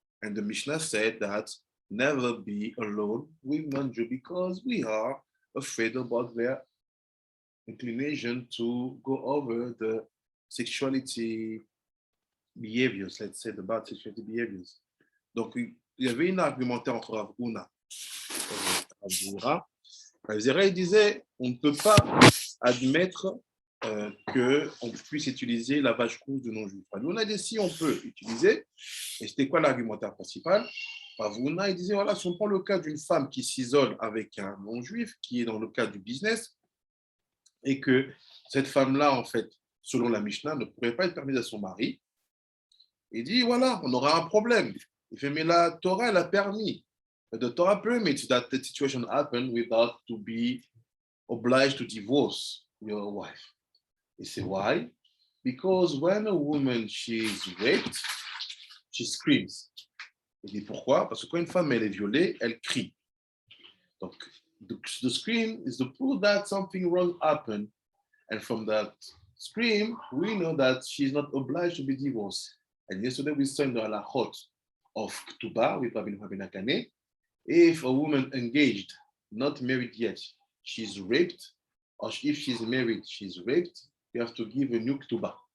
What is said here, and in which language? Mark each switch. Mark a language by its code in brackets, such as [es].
[en] And the Mishnah said that never be alone with non-Jew because we are afraid about their inclination to go over the sexuality behaviors, let's say, the bad sexuality behaviors. [fr] Donc, il y avait une argumentaire entre Rav Huna et Rav Zera. Rav Zera, il disait, on ne peut pas admettre qu'on puisse utiliser la vache rouge de non-juif. Nous, on a dit si on peut utiliser, et c'était quoi l'argumentaire principal? Ravuna, il disait, voilà, si on prend le cas d'une femme qui s'isole avec un non-juif, qui est dans le cadre du business, et que cette femme-là, en fait, selon la Mishnah, ne pourrait pas être permise à son mari, il dit, voilà, on aura un problème. Il fait, mais la Torah, elle a permis. [en] The Torah permits that the situation happen without to be obliged to divorce your wife. He said, why? Because when a woman she's raped, she screams. [fr] Il dit pourquoi? Parce que quand une femme elle est violée, elle crie. [en] Donc, the scream is the proof that something wrong happened. And from that scream, we know that she's not obliged to be divorced. And yesterday we saw in the halachot of Ketubah with Rabbi Nakane, if a woman engaged, not married yet, she's raped, or if she's married, she's raped, you have to give a new Ketubah.